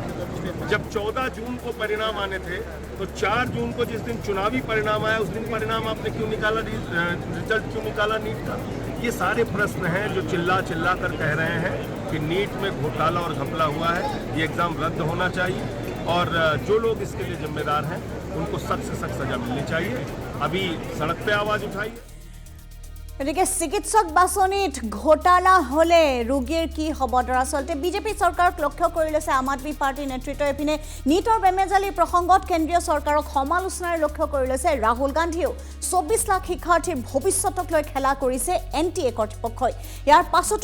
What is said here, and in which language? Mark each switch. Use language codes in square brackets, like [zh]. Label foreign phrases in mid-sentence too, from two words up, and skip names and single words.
[hi] जब 14 जून को परिणाम आने थे तो 4 जून को जिस दिन चुनावी परिणाम आया उस दिन परिणाम आपने क्यों निकाला, रिजल्ट क्यों निकाला नीट का? ये सारे प्रश्न हैं जो चिल्ला कर कह रहे हैं कि नीट में घोटाला और घपला हुआ है, ये एग्जाम रद्द होना चाहिए और जो लोग इसके लिए जिम्मेदार हैं उनको सख्त से सख्त सजा मिलनी चाहिए। अभी सड़क पे आवाज उठाइए। [as] গতিকে চিকিৎসক বাছনিত ঘোটালা হলে ৰোগীৰ কি হ'ব দৰাচলতে বিজেপি চৰকাৰক লক্ষ্য কৰি লৈছে আম আদমি পাৰ্টিৰ নেতৃত্বই এপিনে নীটৰ বেমেজালি প্ৰসংগত কেন্দ্ৰীয় চৰকাৰক সমালোচনাৰ লক্ষ্য কৰি লৈছে ৰাহুল গান্ধীও 24 লাখ শিক্ষাৰ্থীৰ ভৱিষ্যতক লৈ খেলা কৰিছে এনটিএ কৰ্তৃপক্ষই ইয়াৰ পাছতো